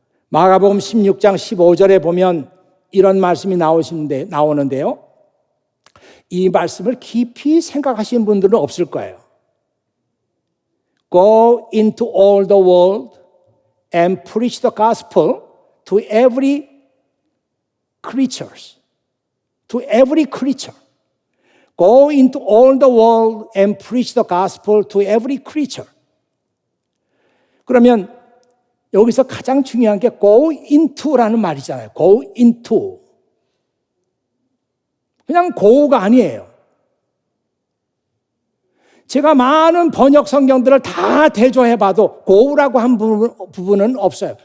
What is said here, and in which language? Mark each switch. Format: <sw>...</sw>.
<ko>마가복음 16장 15절에 보면 이런 말씀이 나오는데요. 이 말씀을 깊이 생각하시는 분들은 없을 거예요.</ko> <en>Go into all the world and preach the gospel to every creature. To every creature. Go into all the world and preach the gospel to every creature.</en> <ko>그러면 여기서 가장 중요한 게 go into라는 말이잖아요.</ko> <en>go into.</en> <ko>그냥 go가 아니에요. 제가 많은 번역 성경들을 다 대조해봐도 go라고 한 부분은 없어요.</ko>